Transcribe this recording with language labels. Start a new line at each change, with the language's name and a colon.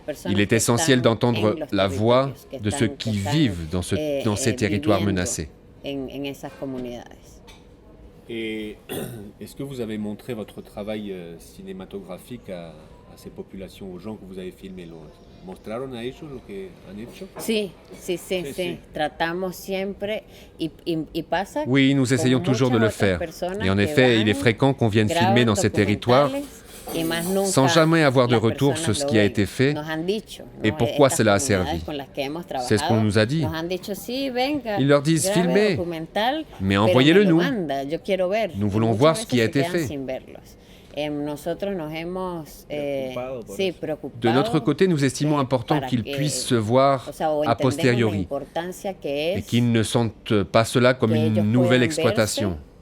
French: Il est essentiel d'entendre la voix de ceux qui vivent dans ces territoires menacés. Et est-ce que vous avez montré votre travail cinématographique à ces populations, aux gens que vous avez filmés?
Spanish: ¿Mostraron a ellos lo que han hecho? Sí. Tratamos siempre y pasa.
French: Oui, nous essayons toujours de le faire. Et en effet, il est fréquent qu'on vienne filmer dans ces territoires sans jamais avoir de retour sur ce qui a été fait et pourquoi cela a servi. C'est ce qu'on nous a dit. Ils leur disent « Filmez, mais envoyez-le nous. Nous voulons voir ce qui a été fait. » De notre côté, nous estimons important qu'ils puissent se voir a posteriori et qu'ils ne sentent pas cela comme une nouvelle exploitation.